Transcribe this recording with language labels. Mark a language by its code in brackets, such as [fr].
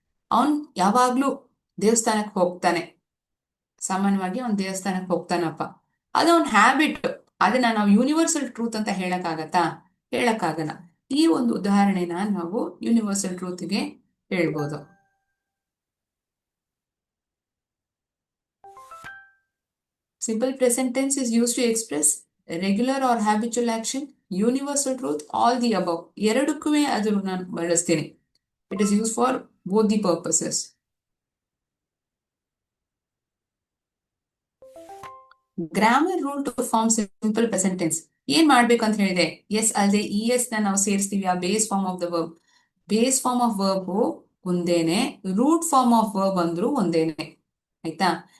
[kn] ಅವನ್ ಯಾವಾಗ್ಲೂ ದೇವಸ್ಥಾನಕ್ಕೆ ಹೋಗ್ತಾನೆ, ಸಾಮಾನ್ಯವಾಗಿ ಅವ್ನ್ ದೇವಸ್ಥಾನಕ್ಕೆ ಹೋಗ್ತಾನಪ್ಪ. ಅದು ಅವ್ನ ಹ್ಯಾಬಿಟ್. ಅದನ್ನ ನಾವು ಯೂನಿವರ್ಸಲ್ ಟ್ರೂತ್ ಅಂತ ಹೇಳಕ್ಕಾಗತ್ತಾ? ಹೇಳಕ್ಕಾಗಲ್ಲ. ಈ ಒಂದು ಉದಾಹರಣೆನ ನಾವು ಯೂನಿವರ್ಸಲ್ ಟ್ರೂತ್ಗೆ ಹೇಳ್ಬೋದು. [en] Simple present tense is used to express regular or habitual action, universal truth, all the above. [kn] ಎರಡಕ್ಕೂ ಅದು ನಾನು ಬಳಸ್ತೀನಿ. [en] It is used for both the purposes. Grammar rule to form simple present tense. [kn] ಏನ್ ಮಾಡ್ಬೇಕಂತ ಹೇಳಿದೆ? S ಅಲ್ಲದೆ E S ನಾವು ಸೇರಿಸ್ತೀವಿ ಆ base form of the verb. Base form of verb ಒಂದೇನೆ, ರೂಟ್ ಫಾರ್ಮ್ ಆಫ್ ವರ್ಬ್ ಅಂದ್ರೂ ಒಂದೇನೆ. ಆಯ್ತಾ?